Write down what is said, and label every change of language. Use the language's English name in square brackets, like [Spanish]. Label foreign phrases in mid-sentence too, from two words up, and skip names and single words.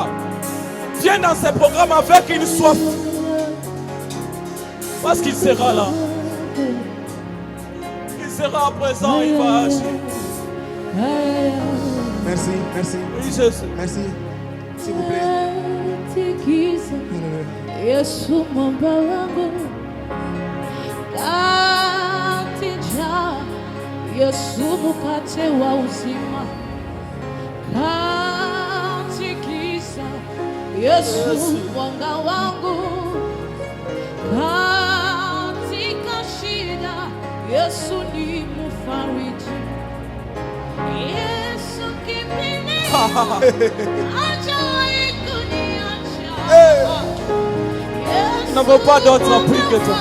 [French] Viens dans ce programme avec une soif. Parce qu'il sera là. Il sera présent, il va agir. Merci, merci. Oui, Jésus. Merci. S'il vous plaît. [Swahili] Yesu mwamba wangu katija, Yesu mkate wa uzima katikisa, Yesu mwanga wangu katika shida, Yesu ni mfariji, Yesu kimbilio, hajawahi kuniacha. [French] Nous n'avons pas d'autre appui que toi.